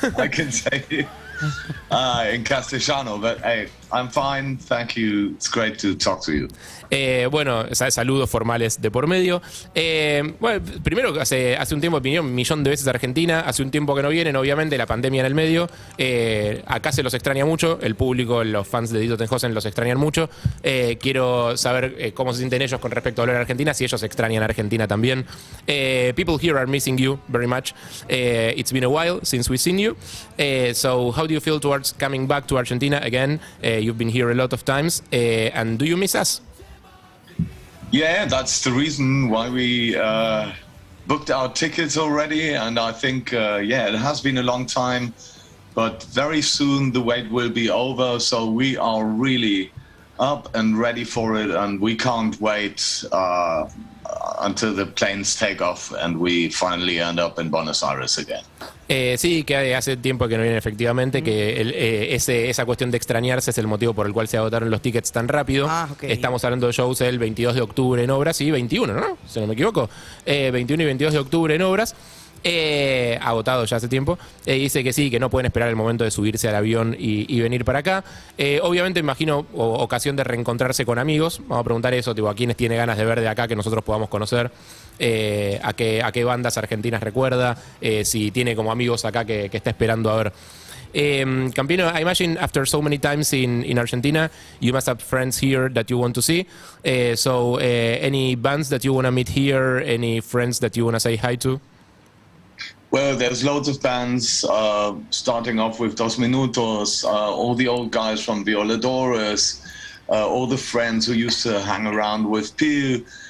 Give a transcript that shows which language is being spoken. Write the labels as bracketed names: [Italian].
[English] I can say in castellano, but hey, I'm fine. Thank you. It's great to talk to you. [Spanish] Bueno, saludos formales de por medio. Bueno, primero, hace un tiempo vine un millón de veces a Argentina. Hace un tiempo que no vienen, obviamente, la pandemia en el medio. Acá se los extraña mucho. El público, los fans de Die Toten Hosen los extrañan mucho. Quiero saber cómo se sienten ellos con respecto a hablar a Argentina, si ellos extrañan a Argentina también. [English] People here are missing you very much. It's been a while since we've seen you. So how do you feel towards coming back to Argentina again? You've been here a lot of times. And do you miss us? Yeah, that's the reason why we booked our tickets already. And I think, it has been a long time, but very soon the wait will be over. So we are really up and ready for it. And we can't wait until the planes take off and we finally end up in Buenos Aires again. [Spanish] Sí, que hace tiempo que no viene, efectivamente, que esa cuestión de extrañarse es el motivo por el cual se agotaron los tickets tan rápido. Okay. Estamos hablando de shows el 22 de octubre en Obras, sí, 21, ¿no? Si no me equivoco. 21 y 22 de octubre en Obras. Agotado ya hace tiempo. Dice que sí, que no pueden esperar el momento de subirse al avión y venir para acá. Obviamente, imagino, ocasión de reencontrarse con amigos. Vamos a preguntar eso, tipo, a quiénes tiene ganas de ver de acá que nosotros podamos conocer. A qué bandas argentinas recuerda, si tiene como amigos acá que está esperando a ver. [English] Campino, I imagine after so many times in Argentina, you must have friends here that you want to see. So any bands that you want to meet here, any friends that you want to say hi to? Well, there's loads of bands, starting off with Dos Minutos, all the old guys from Violadores, all the friends who used to hang around with Peel.